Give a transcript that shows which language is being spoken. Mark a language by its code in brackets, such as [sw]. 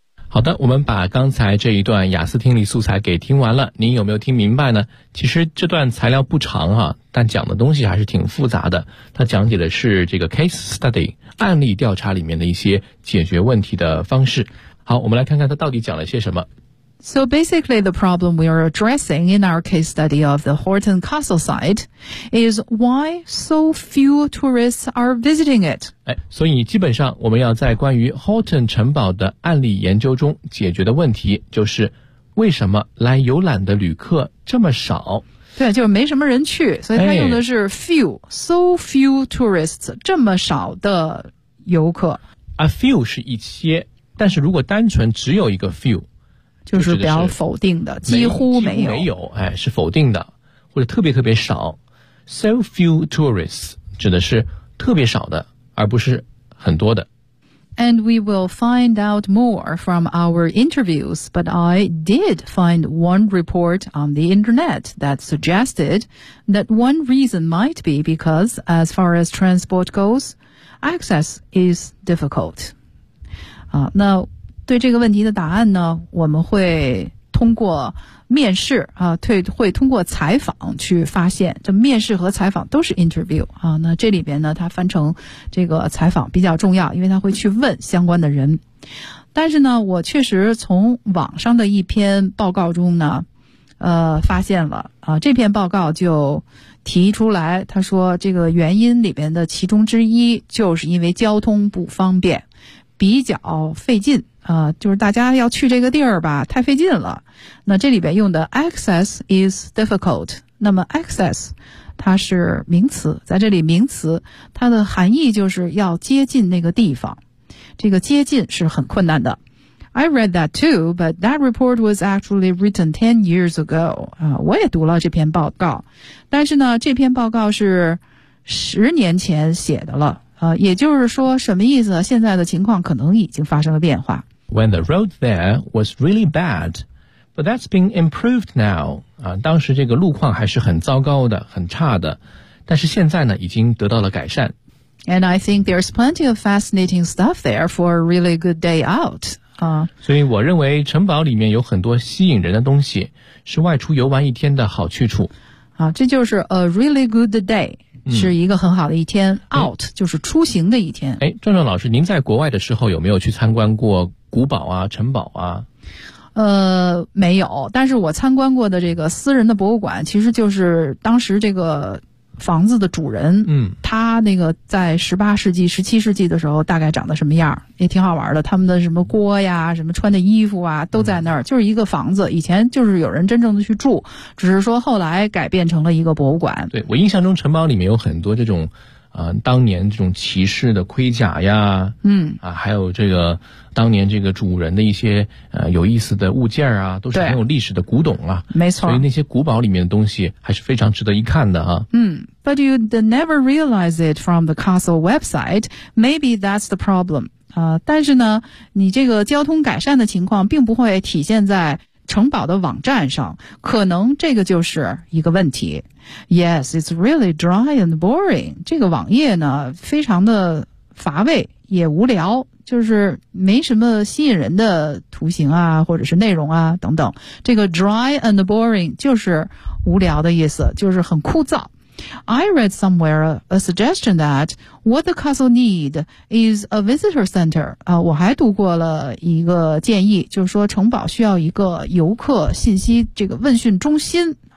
[zh] 好的，我们把刚才这一段雅思听力素材给听完了，您有没有听明白呢？其实这段材料不长啊，但讲的东西还是挺复杂的。它讲解的是这个 case study 案例调查里面的一些解决问题的方式。好，我们来看看它到底讲了些什么。 [en] So basically, the problem we are addressing in our case study of the Horton Castle site is why so few tourists are visiting it. [zh] 哎，所以基本上我们要在关于 Horton 城堡的案例研究中解决的问题就是为什么来游览的旅客这么少？对，就是没什么人去，所以他用的是 few,、哎、 [en] so few tourists, [zh] 这么少的游客。 A few 是一些，但是如果单纯只有一个 few, 就是比较否定的，几乎没有。没有，哎，是否定的，或者特别特别少。 [en] So few tourists [zh] 指的是特别少的，而不是很多的。 [en] And we will find out more from our interviews, but I did find one report on the internet that suggested that one reason might be because, as far as transport goes, access is difficult. [zh] 那对这个问题的答案呢，我们会通过面试啊，会通过采访去发现。这面试和采访都是 interview 啊。那这里边呢，它翻成这个采访比较重要，因为它会去问相关的人。但是呢，我确实从网上的一篇报告中呢，发现了啊，这篇报告就提出来，他说这个原因里边的其中之一就是因为交通不方便，比较费劲。就是大家要去这个地儿吧，太费劲了。那这里边用的 [en] access is difficult。 [zh] 那么 access 它是名词，在这里名词它的含义就是要接近那个地方。这个接近是很困难的。 [en] I read that too, but that report was actually written 10 years ago. [zh] 我也读了这篇报告。但是呢，这篇报告是十年前写的了。也就是说什么意思，现在的情况可能已经发生了变化。 [en] When the road there was really bad, but that's been improved now. [zh] 当时这个路况还是很糟糕的，很差的，但是现在呢已经得到了改善。 [en] And I think there's plenty of fascinating stuff there for a really good day out. [zh] 所以我认为城堡里面有很多吸引人的东西，是外出游玩一天的好去处。这就是 [en] a really good day。 [zh] 是一个很好的一天、out 就是出行的一天。哎，壮壮老师，您在国外的时候有没有去参观过古堡啊、城堡啊？没有，但是我参观过的这个私人的博物馆，其实就是当时这个房子的主人，他那个在18世纪、17世纪的时候大概长得什么样，也挺好玩的。他们的什么锅呀、什么穿的衣服啊，都在那儿、就是一个房子。以前就是有人真正的去住，只是说后来改变成了一个博物馆。对，我印象中城堡里面有很多这种，当年这种骑士的盔甲呀，还有这个当年这个主人的一些有意思的物件啊，都是很有历史的古董啊，没错。所以那些古堡里面的东西还是非常值得一看的啊。 [en] But you never realize it from the castle website. Maybe that's the problem. [zh] 但是呢，你这个交通改善的情况并不会体现在城堡的网站上，可能这个就是一个问题。 [en] Yes, it's really dry and boring. [zh] 这个网页呢，非常的乏味，也无聊，就是没什么吸引人的图形啊，或者是内容啊，等等。这个 [en] dry and boring [zh] 就是无聊的意思，就是很枯燥。 [en] I read somewhere a suggestion that what the castle need is a visitor center. [zh] 我还读过了一个建议，就是说城堡需要一个游客信息这个问讯中心。